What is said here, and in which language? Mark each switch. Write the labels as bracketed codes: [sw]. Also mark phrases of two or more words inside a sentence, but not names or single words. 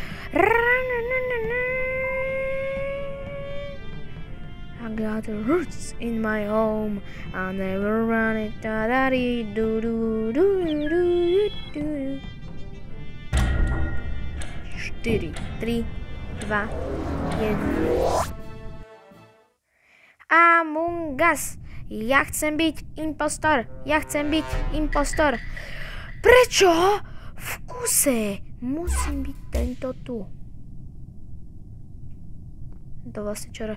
[en] I got the roots in my home. I'll never run it. Da da dee do do do do do. 4, 3, 2, 1. Among Us. [sk] Ja chcem byť impostor. Prečo? V kuse. Musím byť tento tu. To vlastne čo...